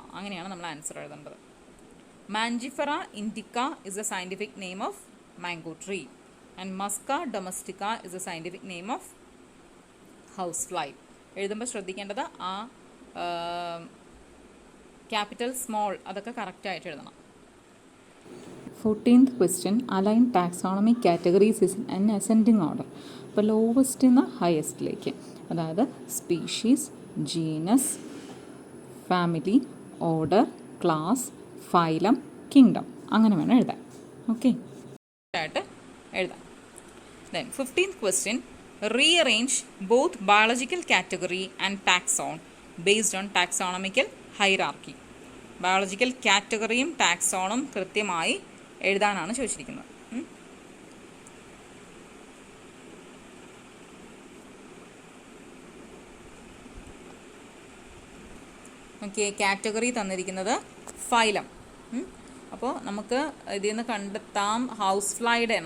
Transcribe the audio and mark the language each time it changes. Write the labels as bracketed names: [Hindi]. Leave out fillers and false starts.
[Malayalam] അങ്ങനെയാണ് നമ്മൾ ആൻസർ എഴുതേണ്ടത്. [English] Mangifera indica is a scientific name of mango tree and Musca domestica is a scientific name of house fly. [Malayalam] എഴുതുമ്പോൾ ശ്രദ്ധിക്കേണ്ടത് ആ ക്യാപിറ്റൽ സ്മോൾ അതൊക്കെ കറക്റ്റായിട്ട് എഴുതണം. [English] 14th question, align taxonomic categories is in ascending order. [Malayalam] അപ്പോൾ ലോവസ്റ്റ് നിന്ന് ഹയസ്റ്റിലേക്ക്, അതായത് species, genus, family, order, class, phylum, kingdom, അങ്ങനെ വേണം എഴുതാൻ. ഓക്കെ ആയിട്ട് എഴുതാം. [English] Then 15th question, rearrange both biological category and taxon based on taxonomical hierarchy. [Malayalam] Biological കാറ്റഗറിയും ടാക്സോണും കൃത്യമായി എഴുതാനാണ് ചോദിച്ചിരിക്കുന്നത്. ഓക്കെ, കാറ്റഗറി തന്നിരിക്കുന്നത് ഫൈലം. അപ്പോൾ നമുക്ക് ഇതിൽ നിന്ന് കണ്ടെത്താം ഹൗസ് ഫ്ലൈയുടെ ആണ്.